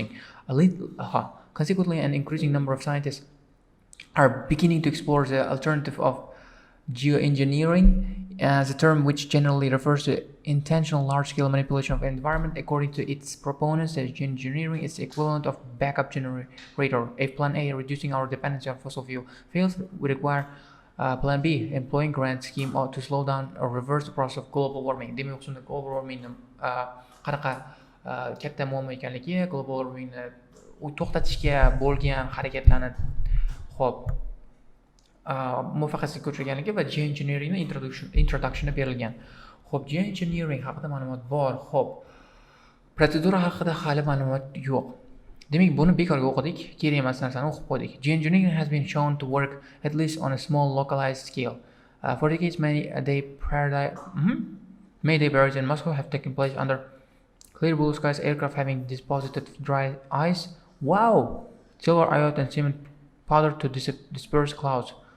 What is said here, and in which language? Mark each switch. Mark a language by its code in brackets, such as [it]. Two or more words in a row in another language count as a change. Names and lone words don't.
[en] Consequently, an increasing number of scientists are beginning to explore the alternative of geoengineering, as a term which generally refers to intentional large-scale manipulation of the environment. According to its proponents, geoengineering is the equivalent of backup generator. If Plan A, reducing our dependency on fossil fuel, fails, we require Plan B, employing grant scheme to slow down or reverse the process of global warming. [uz] Demak, o'shunda [en] global warming [uz] qanaqa katta muammo ekanligi, [en] global warming [uz] to'xtatishga bo'lgan harakatlarni muvaffaqiyatsizlikka uchraganligi va geoengineeringni introductioni berilgan. Xo'p, geoengineering haqida ma'lumot bor. Xo'p, protsedura haqida hali ma'lumot yo'q. Demak, buni bekorga o'qidik, kerak emas narsani o'qib qo'ydik. [en] Geoengineering has been shown to work at least on a small localized scale. For decades, Mayday parades in Moscow have taken place under clear blue skies, aircraft having deposited dry ice. Wow! Silver iodide and cement powder to disperse clouds.